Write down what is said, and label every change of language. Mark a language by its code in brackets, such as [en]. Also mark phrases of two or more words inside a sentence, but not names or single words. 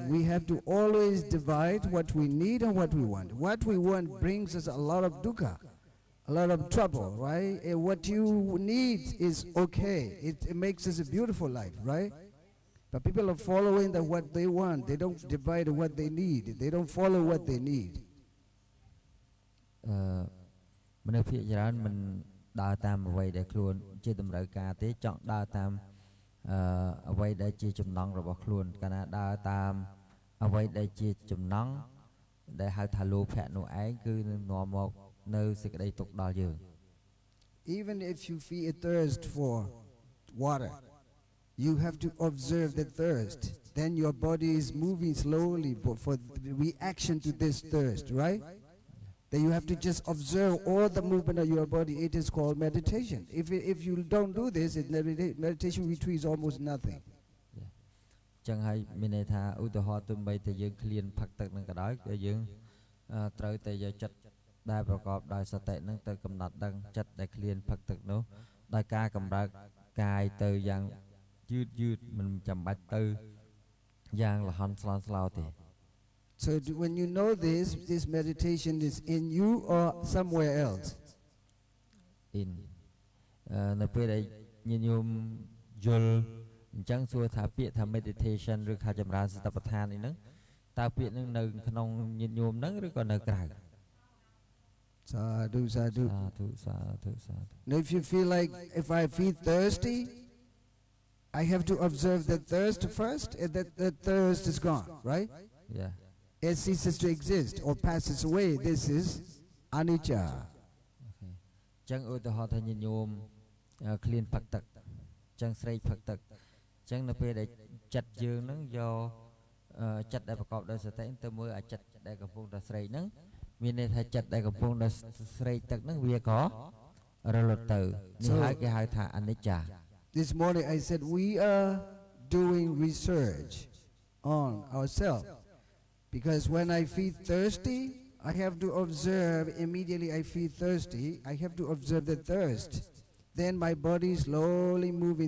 [en] We have to always divide what we need and what we want. What we want brings us a lot of dukkha, a lot of trouble, right? And what you need is okay. It makes us a beautiful life, right? But people are following what they want. They don't divide what they need. They don't follow what they need. [km] មនុស្សភាគច្រើនមិនដើរតាមអ្វីដែលខ្លួនជាតម្រូវការទេចង់ដើរតាមអ្វីដែលជាចំណង់របស់ខ្លួនកាលណាដើរតាមអ្វីដែលជាចំណង់ដែលហៅថាលោភៈនោះឯងគឺនឹងនាំមកនៅសេចក្តីទុក្ខដល់យើង [en] Even if you feel a thirst for water, you have to observe the thirst. Then your body is moving slowly for the reaction to this thirst, right? Then you have to just observe all the movement of your body. It is called meditation. If you don't do this, meditation retreat is almost nothing. [km] ចឹងហើយមានន័យថាឧទាហរណ៍ទោះបីតែយើងឃ្លានផឹកទឹកនឹងក៏ដោយគឺយើងត្រូវតែយកចិត្តដែលប្រកបដោយសតិនឹងទៅកំណត់ដឹងចិត្តដែលឃ្លានផឹកទឹកនោះដោយការកម្រើកកាយទៅយ៉ាងយឺតមិនចាំបាច់ទៅយ៉ាងលហន់ស្លន់ស្លោទេ [en] So when you know this meditation is in you or somewhere else. [km] In នៅពេលដែលញាតិញោមយល់អញ្ចឹងសួរថាពាក្យថា meditation ឬថាចម្រើនសតិប្បដ្ឋាននេះហ្នឹងតើពាក្យហ្នឹងនៅក្នុងញាតិញោមហ្នឹងឬក៏នៅក្រៅ [pi] Sadhu, sadhu. [en] Sadhu. Now if you feel like if I feel thirsty, I have to observe the thirst first and that the thirst is gone, right? Yeah. It ceases to exist or passes away. This is anicca. Okay. [km] ចឹងឧទាហរណ៍ថាញាតិញោមឃ្លានផឹកទឹកចឹងស្រេកផឹកទឹកចឹងនៅពេលដែលចិត្តយើងហ្នឹងយកចិត្តដែលប្រកបដោយសតិទៅមើលអាចិត្តដែលកំពុងតែស្រេកហ្នឹងមានន័យថាចិត្តដែលកំពុងតែស្រេកទឹកហ្នឹងវាក៏រលត់ទៅនេះហើយគេហៅថាអនិច្ចា [en] This morning I said we are doing research on ourselves. Because when I feel thirsty, I have to observe immediately I feel thirsty. I have to observe the thirst. Then my body slowly moving.